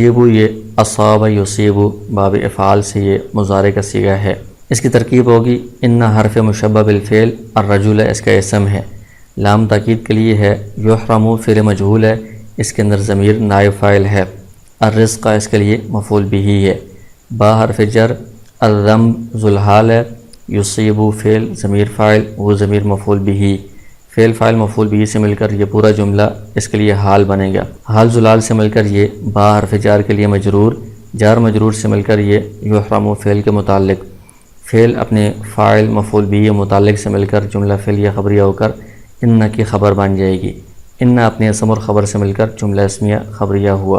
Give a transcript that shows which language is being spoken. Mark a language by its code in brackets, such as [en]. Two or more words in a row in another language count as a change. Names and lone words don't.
[ur] یصیب یہ اصاب یصیب باب افعال سے یہ مضارع کا صیغہ ہے۔ اس کی ترکیب ہوگی ان حرف مشبہ بالفعل، الرجل اس کا اسم ہے، لام تاکید کے لیے ہے، یحرم فعل مجہول ہے، اس کے اندر ضمیر نائب فاعل ہے، الرزق اس کے لیے مفعول بہ ہے، با حرف جر، الذم ذوالحال ہے، یصیب فعل ضمیر فاعل، وہ ضمیر مفعول بہ، فعل فاعل مفعول بہ سے مل کر یہ پورا جملہ اس کے لیے حال بنے گا، حال ذوالحال سے مل کر یہ با حرف جار کے لیے مجرور، جار مجرور سے مل کر یہ یحرم فعل کے متعلق، فعل اپنے فاعل مفعول بہ متعلق سے مل کر جملہ فعلیہ خبریہ ہو کر ان کی خبر بن جائے گی، ان اپنے اسم اور خبر سے مل کر جملہ اسمیہ خبریہ ہوا۔